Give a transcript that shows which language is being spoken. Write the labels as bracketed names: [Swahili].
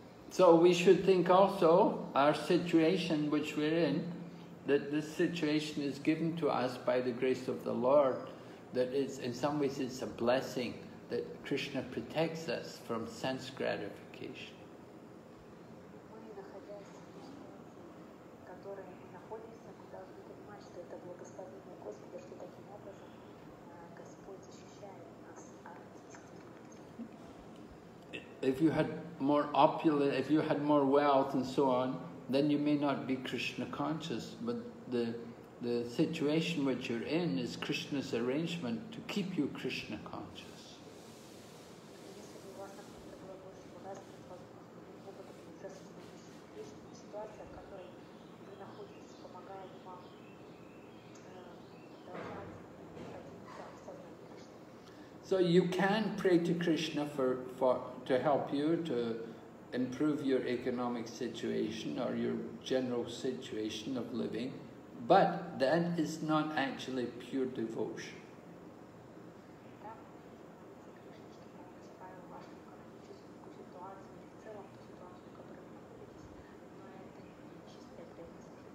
[English] So we should think also our situation which we're in, that this situation is given to us by the grace of the Lord, that it's, in some ways it's a blessing, that Krishna protects us from sense gratification. [Russian] Мы, находясь в ситуации, в которой мы находимся, мы должны понимать, что это благословение Господа, что таким образом Господь защищает нас от действительности. [English] If you had more opulent, if you had more wealth and so on, then you may not be Krishna conscious, but the situation which you're in is Krishna's arrangement to keep you Krishna conscious. [Russian] Если бы у вас, например, было больше богатства, возможно, опыта путешествия, ситуация, в которой вы находитесь, помогает вам продолжать ходить в сознании Кришны. [English] So you can pray to Krishna to help you to improve your economic situation or your general situation of living, but that is not actually pure devotion. [Russian] Да, молиться Кришне, чтобы он исправил вашу экономическую ситуацию или в целом ту ситуацию, в которой вы находитесь, но это не чистая преданность.